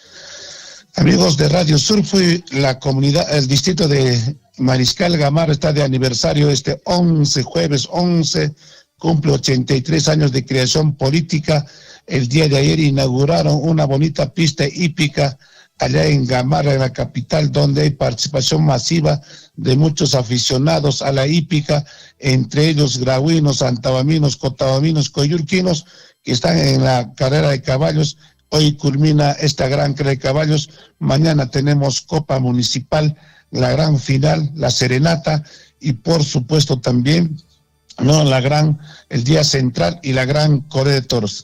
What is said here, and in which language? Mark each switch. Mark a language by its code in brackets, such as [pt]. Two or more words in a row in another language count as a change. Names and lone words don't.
[es] Amigos de Radio Surfui, la comunidad, el distrito de Mariscal Gamarra está de aniversario este jueves 11, cumple 83 años de creación política el día de ayer inauguraron una bonita pista hípica allá en Gamarra, en la capital, donde hay participación masiva de muchos aficionados a la hípica, entre ellos grauinos, santabaminos, cotabaminos, coyurquinos, que están en la carrera de caballos. Hoy culmina esta gran carrera de caballos, mañana tenemos Copa Municipal, la gran final, la serenata, y por supuesto también el día central y la gran corrida de toros.